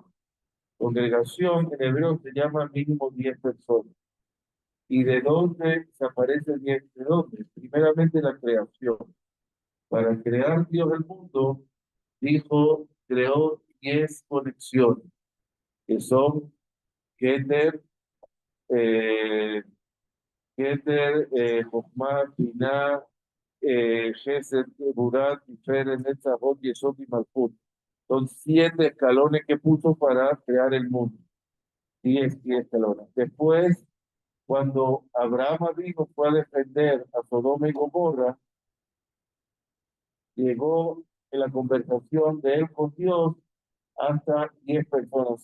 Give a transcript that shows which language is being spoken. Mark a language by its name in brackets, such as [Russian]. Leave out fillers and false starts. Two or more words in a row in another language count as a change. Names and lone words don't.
[Spanish] Congregación en hebreo se llama mínimo 10 personas. ¿Y de dónde se aparece 10? ¿De dónde? Primeramente la creación. Para crear Dios el mundo, dijo, creó 10 conexiones, que son Keter, eh, Jochma, Binah, Gesed, Burat, Tiferet, Netzavot, Yesod y Malkut. Son 7 escalones que puso para crear el mundo. 10 escalones. Después, cuando Abraham vino, fue a defender a Sodoma y Gomorra, llegó en la conversación de él con Dios hasta 10 personas.